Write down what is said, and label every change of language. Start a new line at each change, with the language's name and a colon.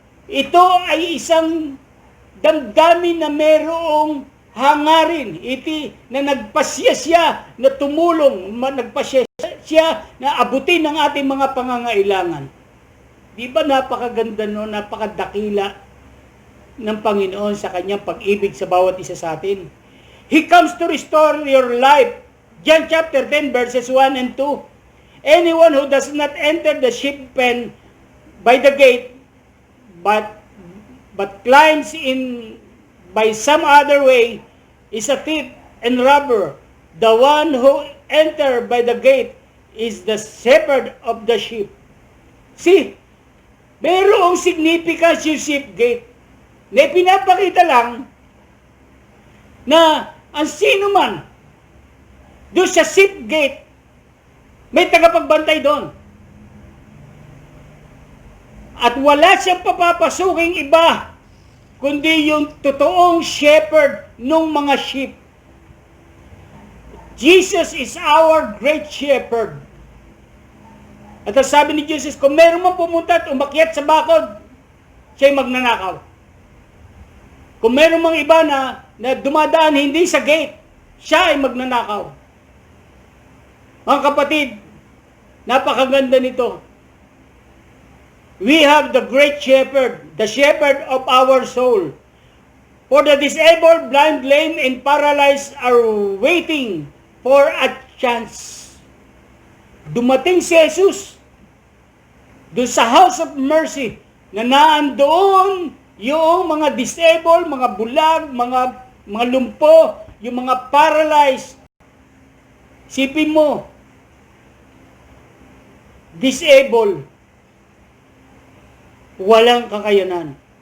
Filipino: Ito ay isang damdamin na merong hangarin. Iti na nagpasya siya na tumulong, nagpasya siya na abutin ang ating mga pangangailangan. Di ba napakaganda no, napakadakila ng Panginoon sa kanyang pag-ibig sa bawat isa sa atin.
English: He comes to restore your life. John chapter 10 verses 1 and 2. Anyone who does not enter the sheep pen by the gate, but climbs in by some other way, is a thief and robber. The one who enter by the gate is the shepherd of the sheep.
Filipino: See, mayroong significance yung sheep gate. Na pinapakita lang na ang sino man doon sa sheep gate, may tagapagbantay doon. At wala siyang papapasuking iba, kundi yung totoong shepherd ng mga sheep.
English: Jesus is our great shepherd.
Filipino: At ang sabi ni Jesus, kung meron man pumunta at umakyat sa bakod, siya'y magnanakaw. Kung meron mang iba na dumadaan hindi sa gate, siya ay magnanakaw. Mga kapatid, napakaganda nito.
English: We have the great shepherd, the shepherd of our soul. For the disabled, blind, lame, and paralyzed are waiting for a chance.
Filipino: Dumating si Jesus doon sa house of mercy na naandoon yung mga disabled, mga bulag, mga lumpo, yung mga paralyzed. Sipin mo, disabled, walang kakayanan.